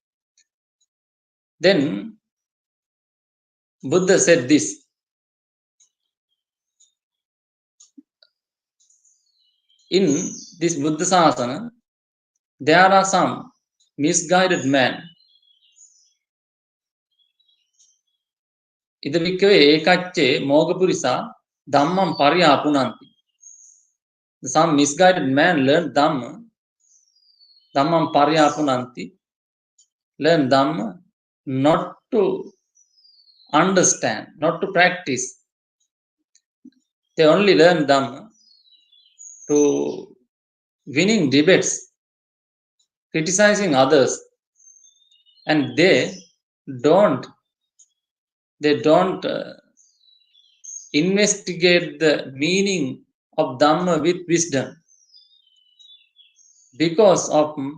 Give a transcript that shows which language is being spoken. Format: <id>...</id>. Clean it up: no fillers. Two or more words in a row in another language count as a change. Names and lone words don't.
<en>Then Buddha said this, in this Buddha Sasana, there are some misguided men.</en> <pi>Ida bhikkhave ekacche mogapurisa dhammam paryapunanti.</pi> <en>Some misguided men learn Dhamma,</en> <pi>dhammam paryapunanti,</pi> <en>learn Dhamma not to understand, not to practice. They only learn Dhamma to winning debates, criticizing others, and they don't investigate the meaning of Dhamma with wisdom because of</en>